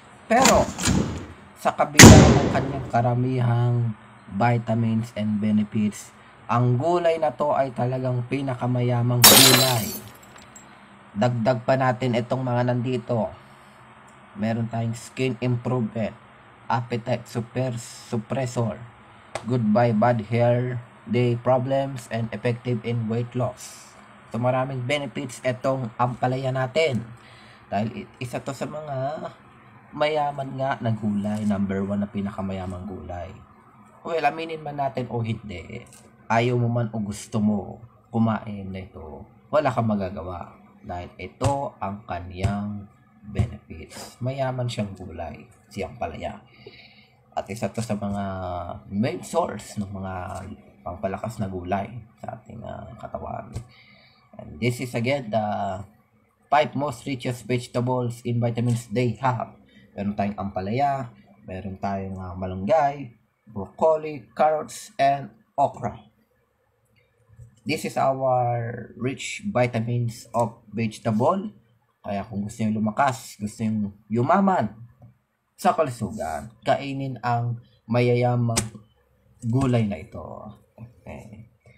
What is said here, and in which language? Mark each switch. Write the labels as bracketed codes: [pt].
[tl] Pero sa kabila ng kanyang karamihang [en] vitamins and benefits, [tl] ang gulay na to ay talagang pinakamayamang gulay. Dagdag pa natin itong mga nandito. Meron tayong [en] skin improvement, appetite suppressor, goodbye bad hair day problems, and effective in weight loss. [tl] So maraming benefits itong ampalaya natin. Dahil isa to sa mga mayaman nga na gulay, number 1 na pinakamayamang gulay. Well, aminin man natin o hindi, ayaw mo man o gusto mo kumain na ito, wala kang magagawa. Dahil ito ang kaniyang benefits. Mayaman siyang gulay, siyang palaya. At isa to sa mga main source ng mga pangpalakas na gulay sa ating katawan. [en] And this is again the 5 most richest vegetables in vitamins they have. [tl] Meron tayong ampalaya, meron tayong malunggay, broccoli, carrots, and okra. [en] This is our rich vitamins of vegetable. [tl] Kaya kung gusto nyo lumakas, gusto nyo yumaman sa kalusugan, kainin ang mayayamang gulay na ito. Okay.